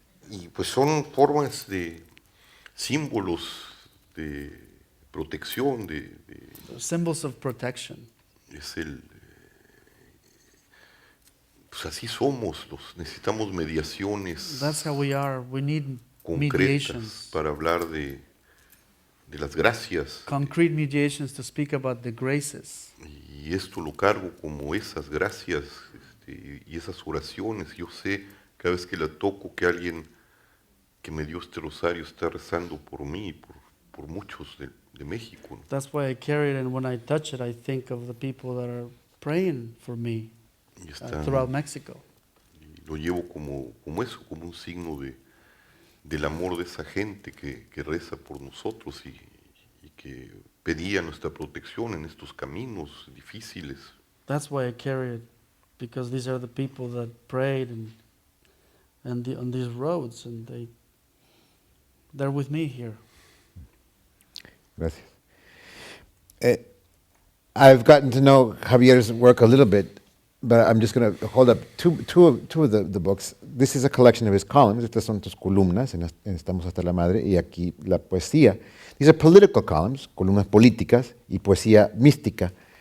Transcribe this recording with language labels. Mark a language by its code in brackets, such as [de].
[es] Y pues son formas de símbolos de protección, [en] Symbols of protection. [es] es pues así somos, necesitamos mediaciones [en] That's how we are. We need [es] concretas [en] mediations, [es] para hablar de las gracias. [en] concrete mediations to speak about the graces. [es] Y esto lo cargo como esas gracias y esas oraciones. Yo sé cada vez que la toco que alguien que me dio este rosario está rezando por mí, por muchos de México, ¿no? [en] That's why I carry it, and when I touch it, I think of the people that are praying for me [es] Y está- [en] throughout Mexico. [es] y lo llevo como eso, como un signo del amor de esa gente que reza por nosotros y que pedía nuestra protección en estos caminos difíciles. [en] That's why I carry it, because these are the people that prayed on these roads, and they're with me here. [es] Gracias. [en] I've gotten to know Javier's work a little bit, but I'm just going to hold up two of the books. This is a collection of his columns. [es] Estas son tus columnas en Estamos hasta la madre, y aquí la poesía. [en] These are political columns, [es] columnas políticas y poesía mística.